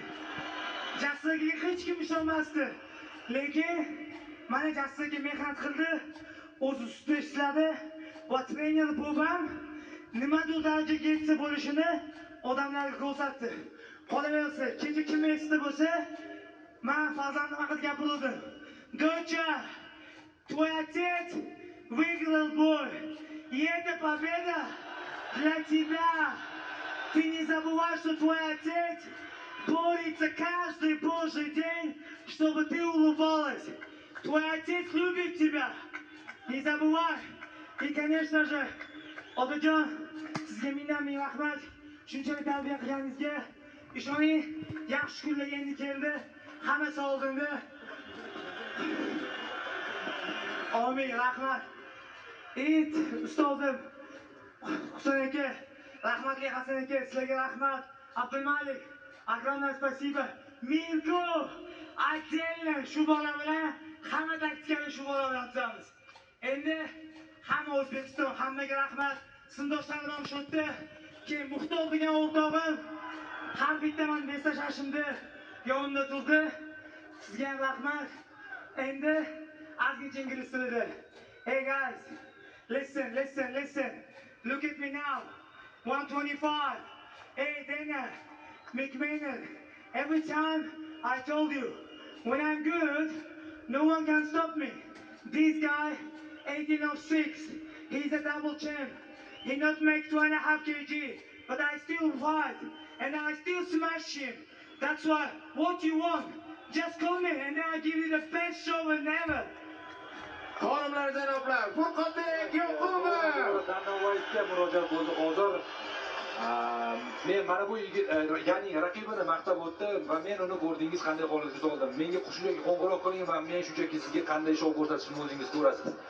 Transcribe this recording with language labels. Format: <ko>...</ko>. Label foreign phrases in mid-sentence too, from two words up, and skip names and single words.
<uz>Jasur akaga hech kim ishonmasdi. Lekin mana Jasur aka mehnat qildi, o'z ustida ishladi va trener bo'lgan nimadir darajaga yetsa bo'lishini odamlarga ko'rsatdi. Qolaversa, kecha kim esda bo'lsa, men farzandim haqida gapirdim.</uz> <ru>Доча, твой отец выиграл бой. И эта победа для тебя. Ты не забывай, что твой отец борется каждый божий день, чтобы ты улыбалась. Твой отец любит тебя. Не забывай. И, конечно же,</ru> <uz>Otajon, sizga ming rahmat. Shunchalik tarbiya qilganingizga ishoning, yaxshi kunlar endi keldi. Hammasi oldinda. Amin, rahmat. Ustozim Husan aka, rahmatli Hasan aka, sizlarga rahmat. Abdulmalik,</uz> <ru>огромное спасибо.</ru> <uz>Mirko, отдельно shu bola bilan hamma taktikani shu bola bilan tuzamiz. Endi hamma O'zbekiston, hammaga rahmat. Sinfdoshlarim ham shu yerda. keyin Muxtor degan o'rtog'im har bitta men beslashashimda yonimda turdi. Sizga ham rahmat. Endi ozgincha ingliz tilida.</uz> <en>Hey guys, listen. Look at me now. 125. Hey Dana, McMahon. Every time I told you, when I'm good, no one can stop me. This guy, 1806, he's a double champ. He not make 2.5 kg, but I still fight and I still smash him. That's why, what you want? Just call me and then I give you the best show ever.</en> <uz>Xonimlar, janoblar, Furqonbek Yoqubov Danavoyevga murojaat bo'ldi hozir. Men mana bu yigit, ya'ni raqibini maqtab o'tdi va men uni ko'rdingiz qanday holatga soldim. Menga shunchaki qo'ng'iroq qiling va men shunchaki sizga qanday shou ko'rsatishimni o'zingiz ko'rasiz.</uz>